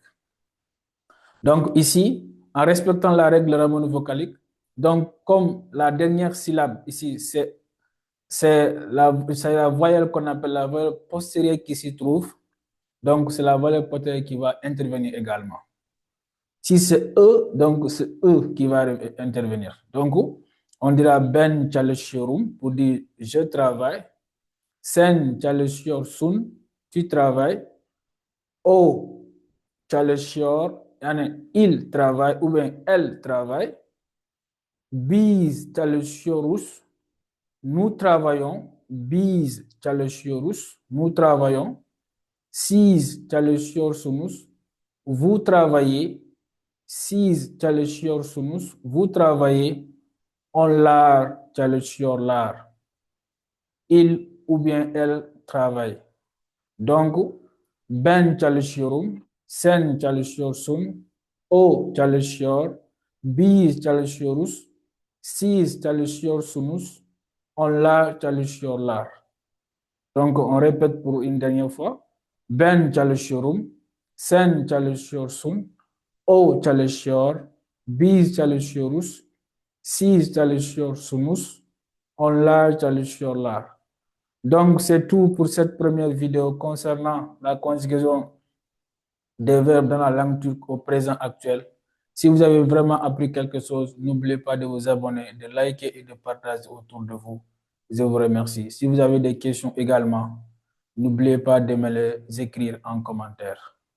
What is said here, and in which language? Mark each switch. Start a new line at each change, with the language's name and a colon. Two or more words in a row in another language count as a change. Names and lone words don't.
French: Donc ici, en respectant la règle de l'harmonie vocalique, donc comme la dernière syllabe ici, c'est la voyelle qu'on appelle la voyelle postérieure qui s'y trouve. Donc c'est la voyelle postérieure qui va intervenir également. Si c'est E, donc c'est E qui va intervenir. Donc on dira
Turkish: ben çalışıyorum
French: pour dire je travaille.
Turkish: Sen çalışıyorsun,
French: tu travailles.
Turkish: O çalışıyor, yani
French: il travaille ou bien elle travaille.
Turkish: Biz çalışıyoruz,
French: nous travaillons.
Turkish: Biz çalışıyoruz,
French: nous travaillons.
Turkish: Siz çalışıyorsunuz,
French: vous travaillez.
Turkish: Siz çalışıyorsunuz,
French: vous travaillez.
Turkish: Onlar çalışıyorlar.
French: Il ou bien elle travaille. Donc,
Turkish: ben çalışıyorum, sen çalışıyorsun, o çalışıyor, biz çalışıyoruz, siz çalışıyorsunuz, onlar çalışıyorlar.
French: Donc, on répète pour une dernière fois.
Turkish: Ben çalışıyorum, sen çalışıyorsun, o çalışıyor, biz çalışıyoruz, siz çalışıyorsunuz, onlar çalışıyorlar.
French: Donc, c'est tout pour cette première vidéo concernant la conjugaison des verbes dans la langue turque au présent actuel. Si vous avez vraiment appris quelque chose, n'oubliez pas de vous abonner, de liker et de partager autour de vous. Je vous remercie. Si vous avez des questions également, n'oubliez pas de me les écrire en commentaire.